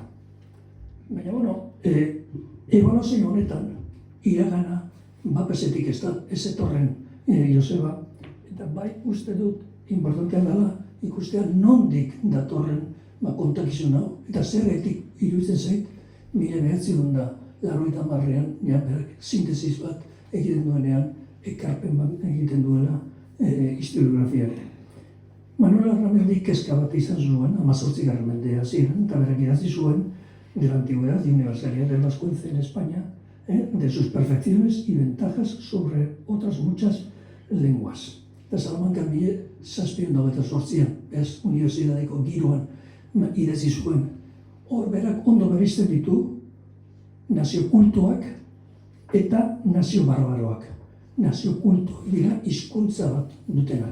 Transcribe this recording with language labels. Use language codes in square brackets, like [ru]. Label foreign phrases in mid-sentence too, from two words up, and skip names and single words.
[eu] Baina, ebaluazio honetan, iragana bapesetik ez etorren Joseba, eta bai uste dut, importantea dela, ikustea nondik datorren kontakizun hau, eta zerretik iruditzen zait, 1980an, berak sintesiz bat egiten duenean, ekarpen bat egiten duela historiografiak. Manuel Arramendik kezka bat izan zuen, 18. mendea ziren, eta berak idatzi zuen, [es] de la antigüedad y universalidad del vascuence en España, de sus perfecciones y ventajas sobre otras muchas lenguas. [eu] Eta Salamanca 1728an, beraz, unibertsitateko giroan idatzi zuen. Hor berak ondo bereizten ditu nazio kultuak eta nazio barbaroak. Nazio kultuak dira hizkuntza bat dutenak.